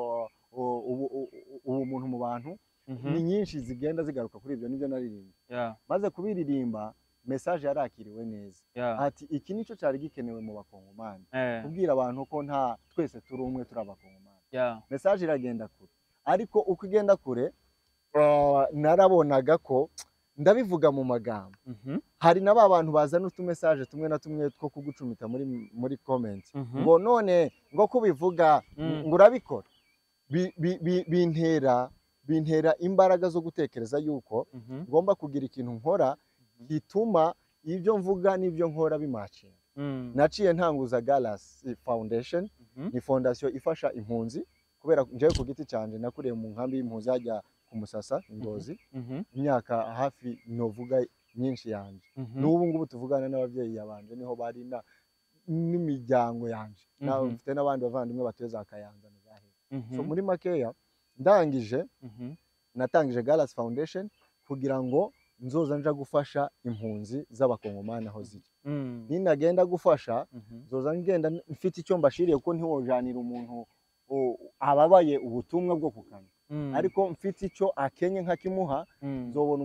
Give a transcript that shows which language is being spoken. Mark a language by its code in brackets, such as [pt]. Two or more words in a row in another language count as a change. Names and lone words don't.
[rn] ubumuntu mu bantu ni nyinshi zigenda zigaruka kuri ibyo nibyo naririmba maze kubiririmba message yarakiriwe neza ati iki nico cyari gikenewe mu bakongomani kubwira abantu ko nta twese turi umwe turi abakongomani message iragenda kure ariko uko igenda kure narabonaga ko ndabivuga mu magambo hari n'aba bantu bazana utumessage tumwe na tumwe two kugucumita muri comment ngo none ngo kubivuga ngo urabikora bintera imbaraga zo gutekereza yuko ngomba kugira ikintu nkora gituma ibyo mvuga n'ibyo nkora bimacinga naciye ntanguza Galas Foundation ni fondation ifasha impunzi kubera njewe ku giti cyanje nakuriye mu nkambi y'impunzi hajya ku Musasa Ngozi imyaka hafi novuga nyinshi yanje n'ubu ngubu tuvugana n'abavyeyi yabanje niho bari n'imiryango yanje nawe mfite n'abandi bavandimwe batuye za Kayanza na zahe so muri makeya ndangije natangije Galas Foundation kugira ngo nzoza nja gufasha impunzi z'abakongomani aho ziri ninagenda gufasha nzoza ngenda mfite icyo mbashiriye kuko ntiwojanira umuntu ababaye ubutumwa bwo kukana ariko mfite icyo akenye nkakimuha nzobona